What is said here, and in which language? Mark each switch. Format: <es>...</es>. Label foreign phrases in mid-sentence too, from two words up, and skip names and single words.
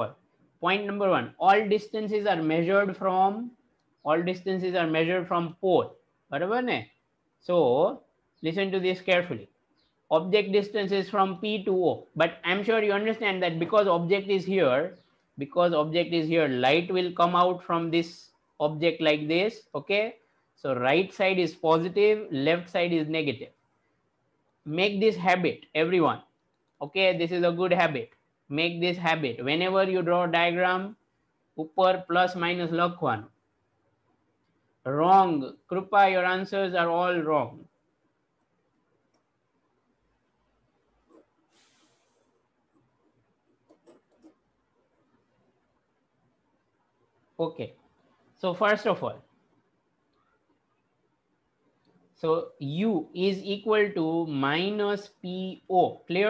<en>all, point number one, all distances are measured from pole,</en> <gu>બરાબર ને?</gu> <en>So listen to this carefully. Object distance is from P to O, but I'm sure you understand that because object is here, light will come out from this object like this. Okay, so right side is positive, left side is negative. Make this habit, everyone. Okay, this is a good habit. Make this habit. Whenever you draw a diagram,</en> <gu>ઉપર</gu> <en>plus minus</en> <gu>લખવાનું.</gu> <en>Wrong, Krupa, your answers are all wrong. Okay, so first of all, so u is equal to minus PO, clear?</en>